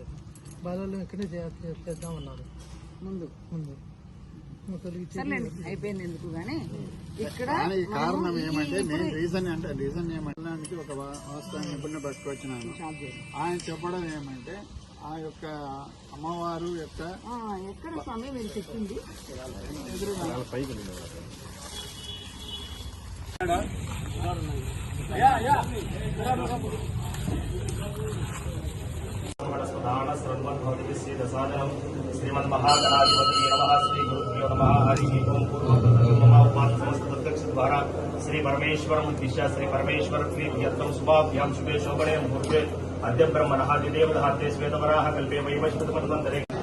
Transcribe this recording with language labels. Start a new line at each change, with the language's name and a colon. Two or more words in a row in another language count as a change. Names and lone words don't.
Telugu: బాలలం ఇక్కడే చేద్దామన్నారు ముందు అయిపోయింది ఎందుకు గానీ ఇక్కడ కారణం ఏమంటే నేను రీజన్ ఏమంటే ఒక వాస్తవాన్ని నిపుణులు పట్టుకొచ్చినాను. ఆయన చెప్పడం ఏమంటే ఆ యొక్క అమ్మవారు యొక్క ఎక్కడ స్వామి మీరు చెప్పింది
Sanskrit: श्रीमद महागणाधिपति नमः श्री गुरुभ्यो नमः हरि ओम पूर्वोत्तर द्वारा श्री परमेश्वर उद्दिश्य श्री परमेश्वर प्रीत्यर्थम शुभाभ्याम शुभे शोभने मुहूर्ते अद्य ब्रह्मणः दिदेवदहाते श्वेतवराह कल्पे वैवस्वतमन्वन्तरे